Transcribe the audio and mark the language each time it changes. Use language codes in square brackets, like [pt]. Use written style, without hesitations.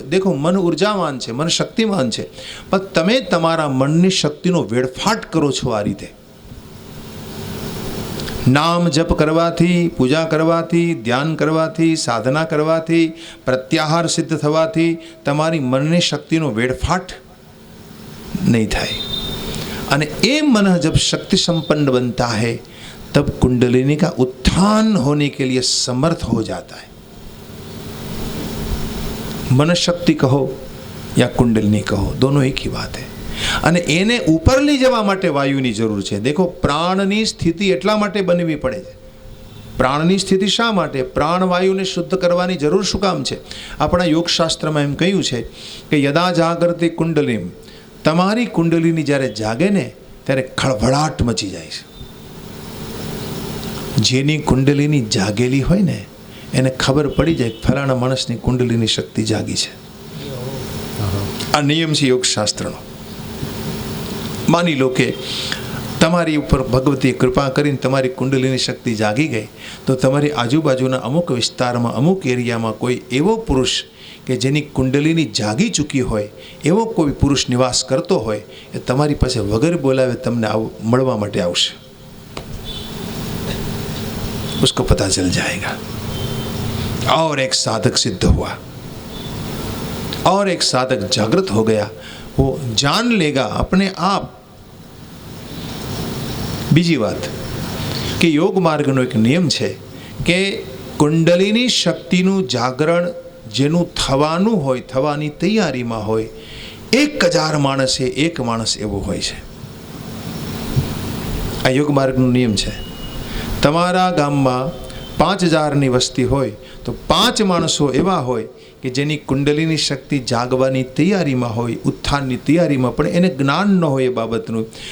[gu] દેખો, મન ઉર્જાવાન છે, મન શક્તિમાન છે, પણ તમે તમારા મનની શક્તિનો વેડફાટ કરો છો આ રીતે. નામ જપ કરવાથી, પૂજા કરવાથી, ધ્યાન કરવાથી, સાધના કરવાથી, પ્રત્યાહાર સિદ્ધ થવાથી તમારી મનની શક્તિનો વેડફાટ [hi] नहीं [gu] થાય. અને એ [hi] मन जब शक्ति संपन्न बनता है तब कुंडलिनी का उत्थान होने के लिए समर्थ हो जाता है. मन शक्ति कहो या कुंडलिनी कहो, दोनों एक ही बात है. [gu] અને એને ઉપર લઈ જવા માટે વાયુની જરૂર છે. દેખો, પ્રાણની સ્થિતિ એટલા માટે બનવી પડે છે. પ્રાણની સ્થિતિ શા માટે? પ્રાણવાયુને શુદ્ધ કરવાની જરૂર શું કામ છે? આપણા યોગશાસ્ત્રમાં એમ કહ્યું છે કે યદા જાગૃતિ કુંડલીમ, તમારી કુંડલીની જ્યારે જાગે ને ત્યારે ખળભળાટ મચી જાય છે. જેની કુંડલીની જાગેલી હોય ને એને ખબર પડી જાય ફલાણા માણસની કુંડલીની શક્તિ જાગી છે. આ નિયમ છે યોગશાસ્ત્રનો. માની લો કે તમારી ઉપર ભગવતીએ કૃપા કરીને તમારી કુંડલીની શક્તિ જાગી ગઈ, તો તમારી આજુબાજુના અમુક વિસ્તારમાં, અમુક એરિયામાં કોઈ એવો પુરુષ કે જેની કુંડલીની જાગી ચૂકી હોય, એવો કોઈ પુરુષ નિવાસ કરતો હોય, એ તમારી પાસે વગર બોલાવે તમને મળવા માટે આવશે. [hi] उसको पता चल जाएगा और एक साधक सिद्ध हुआ और एक साधक जागृत हो गया, वो जान लेगा अपने आप. [gu] બીજી વાત કે યોગ માર્ગનો એક નિયમ છે કે કુંડલીની શક્તિનું જાગરણ જેનું થવાનું હોય, થવાની તૈયારીમાં હોય, 1000 માણસે એક માણસ એવો હોય છે. આ યોગ માર્ગનો નિયમ છે. તમારા ગામમાં 5000ની વસ્તી હોય તો 5 માણસો એવા હોય કે જેની કુંડલીની શક્તિ જાગવાની તૈયારીમાં હોય, ઉત્થાનની તૈયારીમાં, પણ એને જ્ઞાન ન હોય એ બાબતનું.